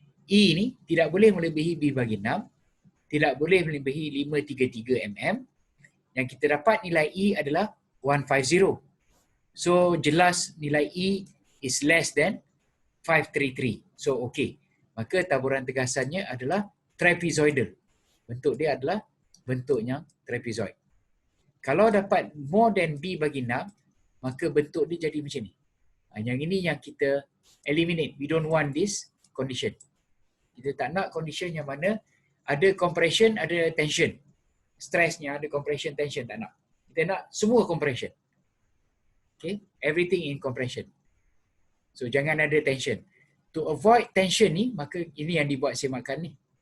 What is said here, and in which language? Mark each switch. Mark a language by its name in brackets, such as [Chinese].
[Malay] E ni tidak boleh melebihi B bagi 6. Tidak boleh melebihi 533 mm. Yang kita dapat nilai E adalah 150. So jelas nilai E [English] is less than 533. So okay. [Malay] Maka taburan tegasannya adalah trapezoidal. Bentuk dia adalah bentuknya trapezoid. Kalau dapat [English] more than [Malay] B bagi 6, maka bentuk dia jadi macam ni. Yang ini yang kita eliminate. [English] We don't want this condition. [Malay] Kita tak nak condition yang mana ada compression, ada tension. Stressnya ada compression, tension, tak nak. Kita nak semua compression. [English] Okay, everything in compression. [Malay] So jangan ada tension. [English] To avoid tension [Malay] ni, maka ini yang dibuat semakan ni.